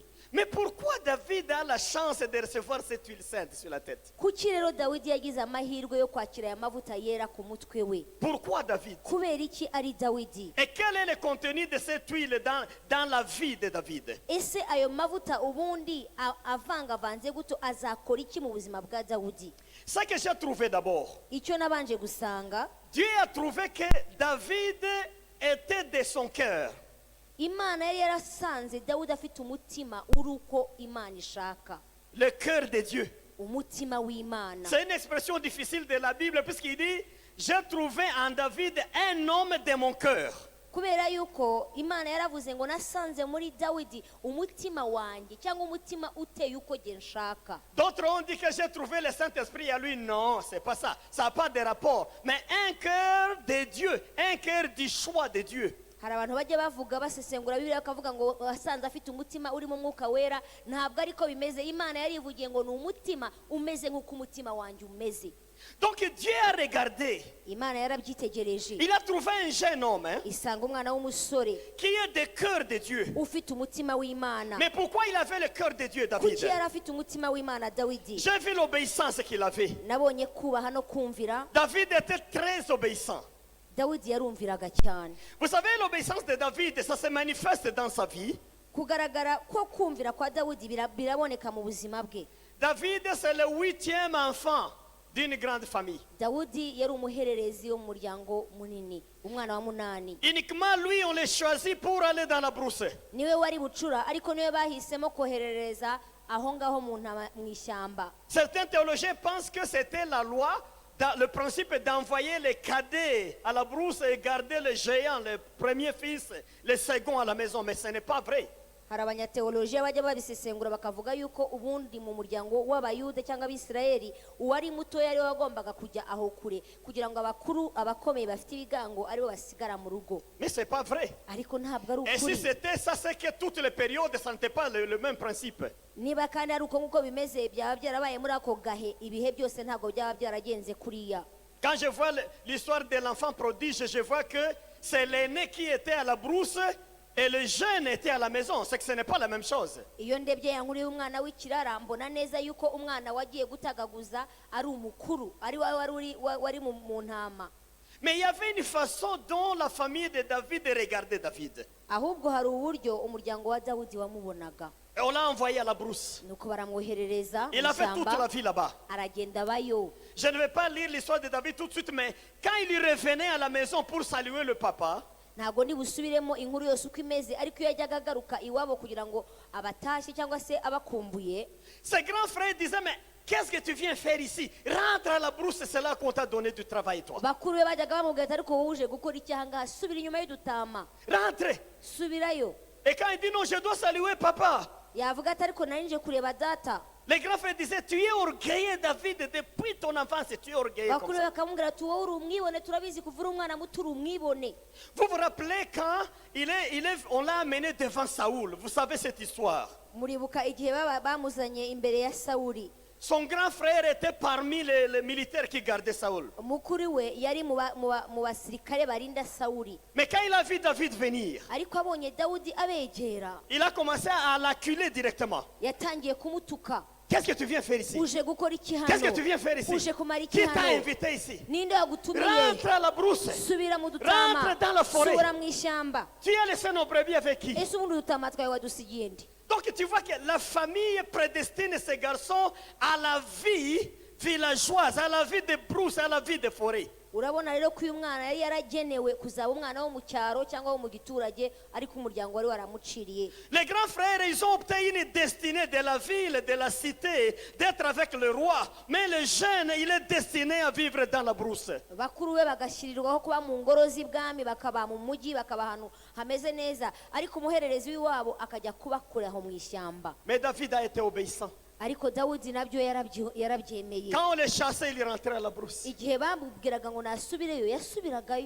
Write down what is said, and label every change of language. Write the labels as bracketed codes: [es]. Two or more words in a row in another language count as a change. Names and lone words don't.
[fr] Mais pourquoi David a la chance de recevoir cette huile sainte sur la tête? [rw] Kuki rero Dawidi yagize amahirwe yo kwakira aya mavuta yera ku mutwe we? [fr] Pourquoi David? [rw] Kubera iki ari Dawidi? [fr] Et quel est le contenu de cette huile dans la vie de David? [rw] Ese ayo mavuta ubundi avangavanze guto azakora iki mu buzima bwa Dawidi? [fr] Ce que j'ai trouvé d'abord, [rw] Icyo nabanje gusanga, [fr] Dieu a trouvé que David était de son cœur. [rw] Imana yari yarasanze Dawidi afite umutima uri uko Imana ishaka, [fr] Le cœur de Dieu. [rw] umutima w'Imana. [fr] C'est une expression difficile de la Bible puisqu'il dit, j'ai trouvé en David un homme de mon cœur. [rw] Kubera yuko Imana yaravuze ngo nasanze muri Dawidi umutima wanjye cyangwa umutima uteye uko nge nshaka. [fr] D'autres ont dit que j'ai trouvé le Saint-Esprit à lui. Non, c'est pas ça. Ça n'a pas de rapport. Mais un cœur de Dieu, un cœur du choix de Dieu. [rw] Hari abantu bajya bavuga basesengura Bibiliya bakavuga ngo wasanze afite umutima urimo umwuka wera. Ntabwo ariko bimeze. Imana yarivugiye ngo ni umutima umeze nk'uko umutima wanjye umeze. [fr] Donc Dieu a regardé. [rw] Imana yarabyitegereje, [fr] Il a trouvé un jeune homme [rw] isanga umwana w'umusore [fr] qui est de cœur de Dieu. [rw] ufite umutima w'Imana. [fr] Mais pourquoi il avait le cœur de Dieu, David? [rw] Kuki yari afite umutima w'Imana Dawidi? [fr] J'ai vu l'obéissance qu'il avait. [rw] Nabonye kubaha no kumvira. [fr] David était très obéissant. [rw] Dawidi yarumviraga cyane. [fr] Vous savez, l'obéissance de David, ça se manifeste dans sa vie. [rw] Kugaragara ko kumvira kwa Dawidi biraboneka mu buzima bwe. [fr] David, c'est le 8e enfant d'une grande famille. [rw] Dawudi yari umuhererezi wo mu muryango munini, umwana wa 8. [fr] Uniquement lui, on l'a choisi pour aller dans la brousse. [rw] Niwe wari bucura, ariko niwe bahisemo koherereza aho ngaho mu ishyamba. [fr] Certains théologiens pensent que c'était la loi, le principe d'envoyer les cadets à la brousse et garder le géant, le premier fils, le second à la maison. Mais ce n'est pas vrai. [rw] Hari abanyateolojiya bajya babisesengura bakavuga yuko ubundi mu muryango w'Abayuda cyangwa Abisirayeli uwari muto yari wagombaga kujya aho kure kugira ngo abakuru abakomeye bafite ibigango aribo basigara mu rugo. [fr] Mais ce n'est pas vrai. [rw] Ariko ntabwo ari [fr] Et si [rw] ukuri. [fr] c'était ça, c'est que toutes les périodes, ça n'était pas le même principe. [rw] Niba kandi ari uko nk'uko bimeze byaba byarabaye muri ako gahe, ibihe byose ntabwo byaba byaragenze kuriya. [fr] Quand je vois l'histoire de l'enfant prodige, je vois que c'est l'aîné qui était à la brousse et le jeune était à la maison. C'est que ce n'est pas la même chose. [rw] Iyo ndebye ya nkuru y'umwana w'ikirara mbona neza yuko umwana wagiye gutagaguza ari umukuru, ari wari mu ntama. [fr] Mais il y avait une façon dont la famille de David regardait David. [rw] Ahubwo hari uburyo umuryango wa Dawidi wamubonaga. [fr] Et on l'a envoyé à la brousse. [rw] Nuko baramwoherereza [fr] Il a fait toute la [rw] ishyamba, [fr] vie là-bas. [rw] aragenda bayo. [fr] Je ne vais pas lire l'histoire de David tout de suite, mais quand il revenait à la maison pour saluer le papa, [rw] Ntago nibusubiremo inkuru yose uko imeze, ariko iyo yajyaga agaruka iwabo kugira ngo abatashye cyangwa se abakumbuye, [fr] ses grands frères disaient, mais qu'est-ce que tu viens faire ici? Rentre à la brousse, c'est là qu'on t'a donné du travail, toi. [rw] bakuru be bajyaga bamubwira ati ariko wowe uje gukora iki aha ngaha? Subira inyuma y'udutama, [fr] Rentre. [rw] subirayo. [fr] Et quand il dit non, je dois saluer papa, [rw] Yavuga ati ariko nari nje kureba data. [fr] Les grands frères disaient, tu es orgueilleux David, depuis ton enfance, tu es orgueilleux comme [rw] bakuru [fr] ça. [rw] bakamubwira ati wowe uri umwibone turabizi kuva uri umwana muto uri umwibone. [fr] Vous vous rappelez quand on l'a amené devant Saoul, vous savez cette histoire. [rw] Muribuka igihe bamuzanye imbere ya Sawuli. [fr] Son grand frère était parmi les militaires qui gardaient Saoul. [rw] Mukuru we yari mu basirikare barinda Sawuli. [fr] Mais quand il a vu David venir, [rw] Ariko abonye Dawudi abegera, [fr] il a commencé à l'acculer directement. [rw] yatangiye kumutuka. [fr] Qu'est-ce que tu viens faire ici? [rw] Uje gukora iki hano? [fr] Qu'est-ce que tu viens faire ici? [rw] Uje kumara iki [fr] Qui t'a [rw] hano? [fr] invité ici? [rw] Ninde wagutumiye? [fr] Rentre à la brousse. [rw] Subira mu dutama. [fr] Rentre dans la forêt. [rw] Subira mu ishyamba. [fr] Tu as laissé nos brebis avec qui? [rw] Ese ubundi dutama twawe wadusigiye nde? [fr] Donc tu vois que la famille prédestine ces garçons à la vie villageoise, à la vie de brousse, à la vie de forêt. [rw] Urabona rero ko uyu mwana yari yaragenewe kuzaba umwana wo mu cyaro cyangwa wo mu giturage, ariko umuryango wari waramuciriye. [fr] Les grands frères, ils ont obtenu une destinée de la ville, de la cité, d'être avec le roi. Mais le jeune, il est destiné à vivre dans la brousse. [rw] Bakuru be bagashyirirwaho kuba mu ngoro z'ibwami, bakaba mu mujyi, bakaba ahantu hameze neza, ariko umuhererezi w'iwabo akajya kuba kure aho mu ishyamba. [fr] Mais David a été obéissant. [rw] Ariko Dawudi nabyo yarabyemeye. [fr] Quand on les chassait, il rentrait à la brousse [rw] Igihe bamubwiraga ngo nasubireyo yasubiragayo,